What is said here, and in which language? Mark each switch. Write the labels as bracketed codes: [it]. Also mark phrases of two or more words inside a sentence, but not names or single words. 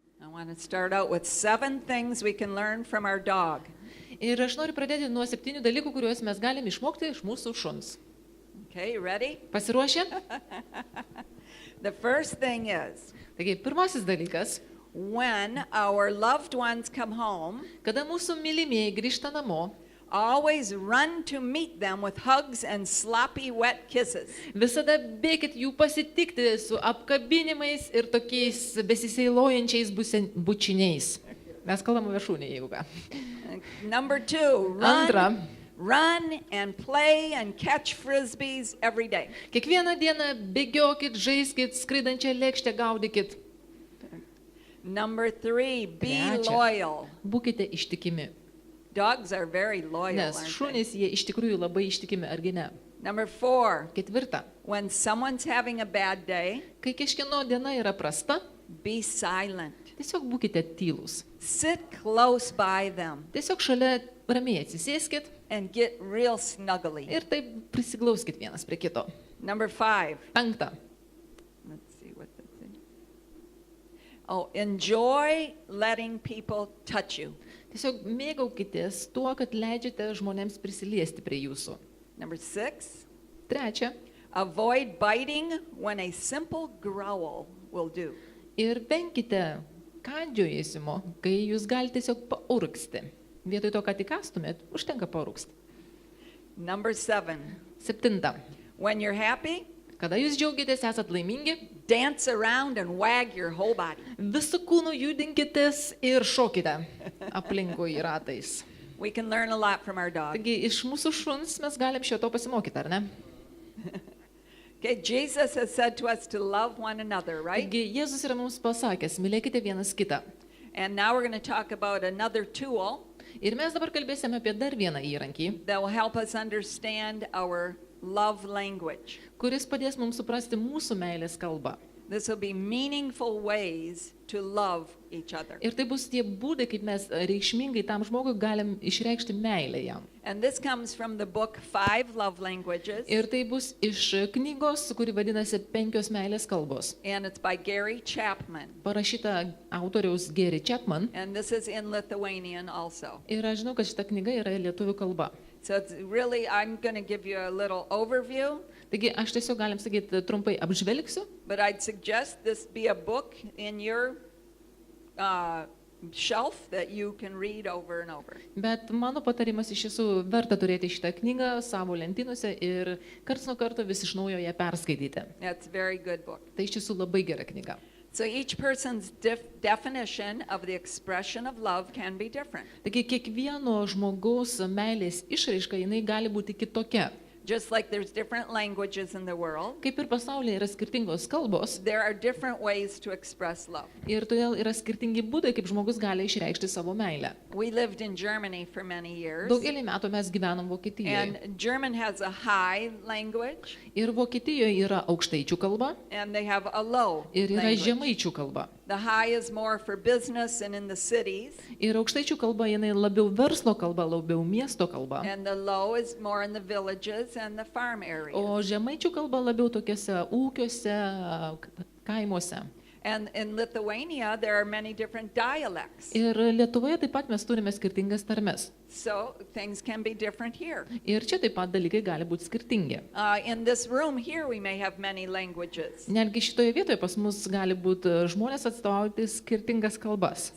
[en] want to start out with 7 things we can learn from our dog. [lt] Ir aš noriu pradėti nuo 7 dalykų, kuriuos mes galim išmokti iš mūsų šuns. [en] Okay, you ready? [lt] Pasiruošę? [en] The first thing is, [lt] Taigi, pirmasis dalykas, [en] when our loved ones come home, [lt] kada mūsų mylimieji grįžta namo, [en] always run to meet them with hugs and sloppy wet kisses. [lt] visada bėkit jų pasitikti su apkabinimais ir tokiais besiseilojančiais bučiniais. Mes kalbame viršūnė, jeigu ką. [en] Number 2, [lt] Antra, [en] run and play and catch frisbees every day. [lt] kiekvieną dieną bėgiokit, žaiskit, skraidančią lėkštę gaudykit. [en] Number 3, be [lt] Trečia. [en] loyal. [lt] Būkite ištikimi. [en] Dogs are very loyal, [lt] Nes [en] aren't they? [lt] šunys jie iš tikrųjų labai ištikimi, argi ne? [en] Number 4, [lt] Ketvirta, [en] when someone's having a bad day, [lt] kai kažkieno diena yra prasta, [en] be silent. [lt] tiesiog būkite tylūs. [en] Sit close by them [lt] Tiesiog šalia ramiai atsisėskit [en] and get real snuggly. [lt] ir taip prisiglauskit vienas prie kito. [en] Number 5, [lt] Penkta, [en] let's see what that's in. Oh, enjoy letting people touch you. [lt] tiesiog mėgaukitės tuo, kad leidžiate žmonėms prisiliesti prie jūsų. [en] Number 6, [lt] Trečia, [en] avoid biting when a simple growl will do. [lt] ir venkite kandžiojėsimo, kai jūs galite tiesiog paurgsti. Vietoj to, kad įkastumėt, užtenka paurgsti. [en] Number 7, [lt] 7. [en] when you're happy, [lt] Kada jūs džiaugiatės, esat laimingi, [en] dance around and wag your whole body. [lt] visų kūnų judinkitės ir šokite aplinkui ratais. [en] We can learn a lot from our dog. [lt] Taigi iš mūsų šuns mes galim šio to pasimokyti, ar ne? [en] Okay, Jesus has said to us to love one another, right? [lt] Taigi Jėzus yra mums pasakęs, mylėkite vienas kitą. [en] And now we're going to talk about another tool [lt] Ir mes dabar kalbėsime apie dar vieną įrankį, [en] that will help us understand our love language. [lt] kuris padės mums suprasti mūsų meilės kalbą. [en] This will be meaningful ways to love each other. [lt] Ir tai bus tie būdai, kaip mes reikšmingai tam žmogui galim išreikšti meilę jam. [en] And this comes from the book 5 Love Languages, [lt] Ir tai bus iš knygos, kuri vadinasi 5 meilės kalbos. [en] and it's by Gary Chapman. [lt] Parašyta autoriaus Gary Chapman. [en] And this is in Lithuanian also. [lt] Ir aš žinau, kad šita knyga yra lietuvių kalba. [en] So it's really, I'm going to give you a little overview, [lt] Taigi aš tiesiog galim sakyti, trumpai apžvelgsiu, [en] but I'd suggest this be a book in your shelf that you can read over and over. [lt] bet mano patarimas iš tiesų verta turėti šitą knygą savo lentynose ir karts nuo karto vis iš naujo ją perskaityti. [en] That's a very good book. [lt] Tai iš tiesų labai gera knyga. [en] So each person's definition of the expression of love can be different. [lt] Taigi kiekvieno žmogaus meilės išraiška jinai gali būti kitokia. [en] Just like there's different languages in the world, [lt] Kaip ir pasaulyje yra skirtingos kalbos [en] there are different ways to express love. [lt] ir todėl yra skirtingi būdai, kaip žmogus gali išreikšti savo meilę. [en] We lived in Germany for many years, [lt] Daugelį metų mes gyvenom Vokietijoje. [en] and German has a high language [lt] Ir Vokietijoje yra aukštaičių kalba [en] and they have a low [lt] ir yra [en] language. [lt] žemaičių kalba. [en] The high is more for business and in the cities, [lt] Ir aukštaičių kalba jinai labiau verslo kalba, labiau miesto kalba. [en] and the low is more in the villages and the farm areas. [lt] O žemaičių kalba labiau tokiuose ūkiuose, kaimuose. [en] And in Lithuania, there are many different dialects. [lt] Ir Lietuvoje taip pat mes turime skirtingas tarmes. [en] So things can be different here. [lt] Ir čia taip pat dalykai gali būti skirtingi. [en] In this room here, we may have many languages. [lt] Netgi šitoje vietoje pas mus gali būti žmonės atstovauti skirtingas kalbas.